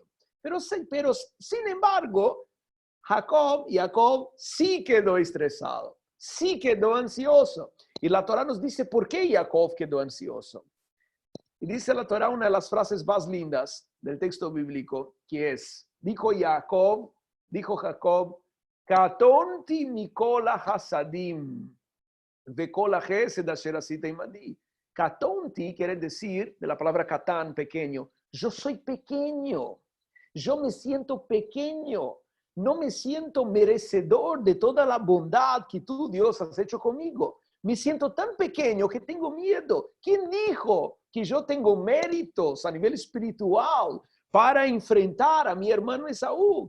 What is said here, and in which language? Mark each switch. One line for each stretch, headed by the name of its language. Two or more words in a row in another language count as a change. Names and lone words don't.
Spanish: Pero sin embargo, Jacob sí quedó estresado, sí quedó ansioso. Y la Torah nos dice por qué Jacob quedó ansioso. Y dice la Torah una de las frases más lindas del texto bíblico, que es, dijo Jacob,
Hebrew: קטנתי מכל החסדים, ומכל חסד אשר עשית עמדי.
Spanish: Katonti quiere decir, de la palabra katán, pequeño, yo soy pequeño, yo me siento pequeño, no me siento merecedor de toda la bondad que tú, Dios, has hecho conmigo. Me siento tan pequeño que tengo miedo. ¿Quién dijo que yo tengo méritos a nivel espiritual para enfrentar a mi hermano Esaú?